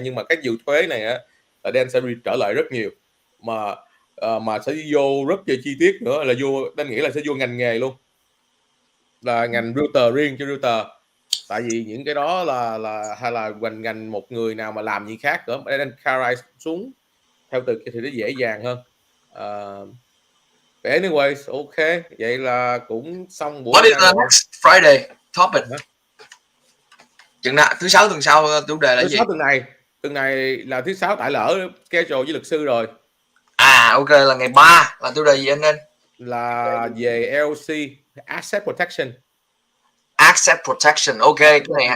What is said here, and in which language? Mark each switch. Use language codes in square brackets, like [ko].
[vi] Nhưng mà cái vụ thuế này á là Dan sẽ trở lại rất nhiều, mà sẽ vô rất là chi tiết nữa, là vô Dan nghĩ là sẽ vô ngành nghề luôn, là ngành realtor riêng cho realtor. Tại vì những cái đó là hay là ngành một người nào mà làm gì khác nữa, Dan categorize xuống theo từ thì nó dễ dàng hơn. Anyways, ok, vậy là cũng xong buổi. [en] What is the next Friday topic? [vi] Chừng nào thứ 6 tuần sau chủ đề là thứ gì? 6 tuần này là thứ 6, tại lỡ schedule với luật sư rồi. Ok, là ngày 3 là chủ đề gì anh? Là về LLC, Asset Protection. Asset Protection, ok. Cái này